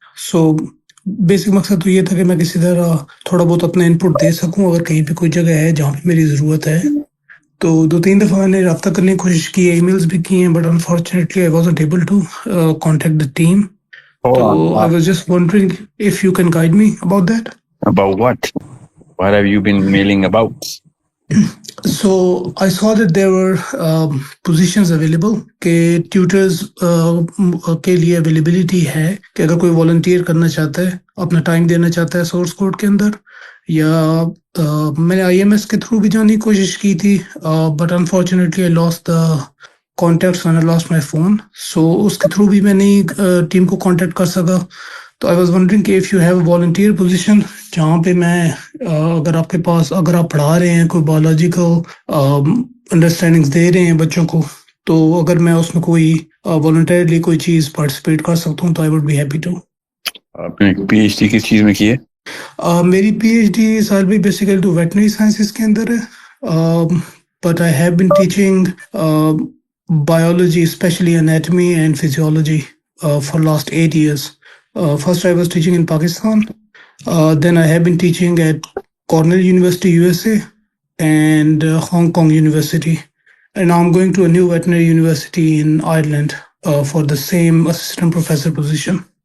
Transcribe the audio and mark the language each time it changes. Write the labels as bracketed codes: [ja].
[ur] So basic مقصد تو یہ تھا کہ میں کسی طرح تھوڑا بہت اپنا ان پٹ دے سکوں اگر کہیں پہ کوئی جگہ ہے جہاں پہ میری ضرورت ہے. تو 2-3 دفعہ میں نے رابطہ کرنے کی کوشش کی, ای میلز بھی کی ہیں, [en] But unfortunately I wasn't able to contact the team. تو I was just wondering if you can guide me about that. About what? What have you been mailing about? So I saw that there were positions available [ur] کہ tutors کے لیے availability ہے کہ اگر کوئی volunteer کرنا چاہتا ہے, اپنا ٹائم دینا چاہتا ہے سورس کوڈ کے اندر, یا میں نے آئی ایم ایس کے تھرو بھی جانے کی کوشش کی تھی, [en] But unfortunately I lost the contacts when I lost my phone. [ur] So اس کے تھرو بھی میں نہیں ٹیم کو کانٹیکٹ کر سکا. تو [en] I was wondering [ur] کہ [en] if you have a volunteer position [ur] جہاں پہ میں اگر آپ کے پاس اگر آپ پڑھا رہے ہیں کوئی بایولوجیکل انڈرسٹینڈنگس دے رہے ہیں بچوں کو, تو اگر میں اس میں کوئی والنٹیئرلی کوئی چیز پارٹیسپیٹ کر سکتا ہوں تو [en] I would be happy to. [ur] آپ نے پی ایچ ڈی کس چیز میں کی ہے؟ میری پی ایچ ڈی سال بھی بیسیکلی ٹو ویٹنری سائنسز کے اندر ہے, [en] But I have been teaching biology, especially anatomy and physiology, for last 8 years. First I was teaching in Pakistan, then I have been teaching at Cornell University, USA, and Hong Kong University, and now I'm going to a new veterinary university in Ireland for the same assistant professor position.